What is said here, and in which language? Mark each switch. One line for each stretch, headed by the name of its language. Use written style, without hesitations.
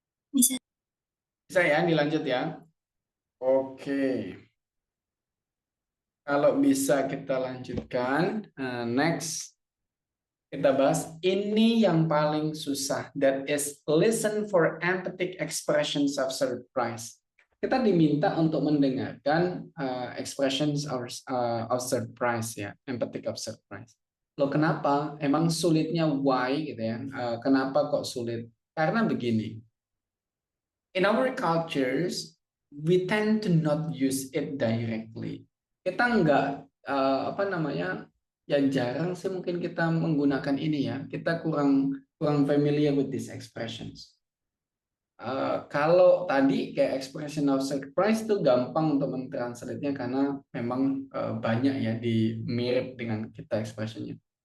Indonesian: Bisa. Bisa ya, dilanjut ya? Oke. Kalau bisa kita lanjutkan. Next. Kita bahas ini yang paling susah.
English: That is listen for emphatic expressions of surprise.
Indonesian: Kita diminta untuk mendengarkan
English: expressions of surprise
Indonesian: ya, emphatic of surprise. Loh kenapa? Emang sulitnya why gitu ya? Kenapa kok sulit? Karena begini.
English: In our cultures, we tend to not use it directly.
Indonesian: Kita nggak apa namanya? Ya jarang sih mungkin kita menggunakan ini ya. Kita kurang familiar
English: with these expressions.
Indonesian: Kalau tadi kayak expression of surprise itu gampang untuk mentranslate-nya karena memang banyak ya di mirip dengan kita expression-nya.